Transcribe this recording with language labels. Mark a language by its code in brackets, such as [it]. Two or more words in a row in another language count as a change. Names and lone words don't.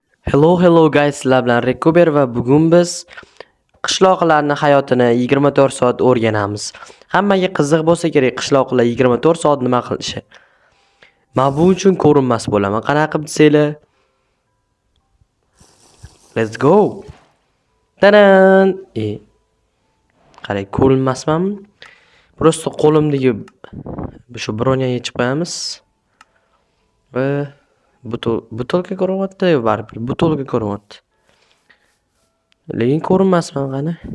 [en] Hello guys, [uz] sizlar bilan Rekober va bugun biz qishloqlarning hayotini 24 soat o'rganamiz. Hammaga qiziq bo'lsa kerak qishloqlar 24 soat nima qilishi. Men bu uchun ko'rinmas bo'laman. Qanaqa desanglar? [en] Let's go. [uz] Tadan! Qarang, ko'rinmasmanmi? Prosta qo'limdagi shu bronyaga yechib qo'yamiz. Va butulka ko'ryapti, baribir butulka ko'ryapti. Lekin ko'rinmasman qani.